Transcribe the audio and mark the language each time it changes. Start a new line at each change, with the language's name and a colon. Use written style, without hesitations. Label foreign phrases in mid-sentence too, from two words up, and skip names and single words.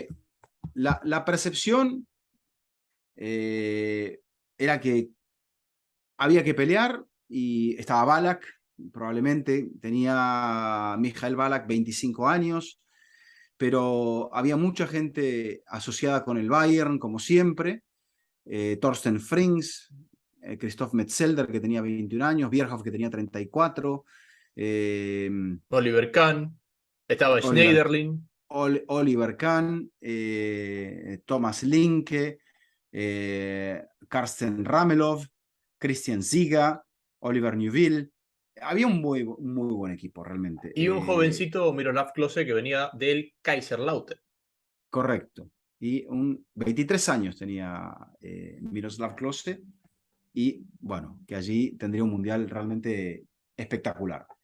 Spanish: que la percepción eh, era que había que pelear y estaba Ballack, probablemente tenía Michael Ballack 25 años, pero había mucha gente asociada con el Bayern, como siempre. Thorsten Frings, Christoph Metzelder, que tenía 21 años, Bierhoff, que tenía 34, eh, Oliver Kahn, estaba Oliver, Schneiderlin. Oliver Kahn, Thomas Linke, Karsten Ramelov, Christian Ziga, Oliver Neuville. Había un muy buen equipo realmente. Y un jovencito Miroslav Klose que venía del Kaiserslautern. Correcto. Y 23 años tenía Miroslav Klose y bueno, que allí tendría un mundial realmente espectacular.